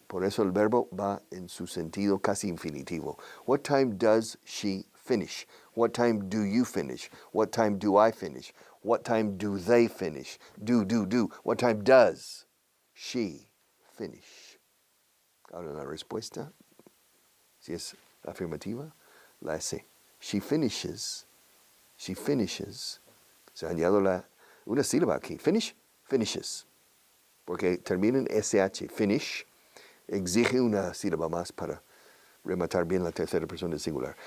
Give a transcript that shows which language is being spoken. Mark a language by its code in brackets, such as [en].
[es] Por eso el verbo va en su sentido casi infinitivo. [en] What time does she finish? What time do you finish? What time do I finish? What time do they finish? Do. What time does she finish? [es] Ahora la respuesta, si es afirmativa, la S. [en] She finishes. She finishes. [es] Se ha añadido una sílaba aquí. [en] Finish, finishes. [es] Porque termina en SH. Finish exige una sílaba más para rematar bien la tercera persona del singular.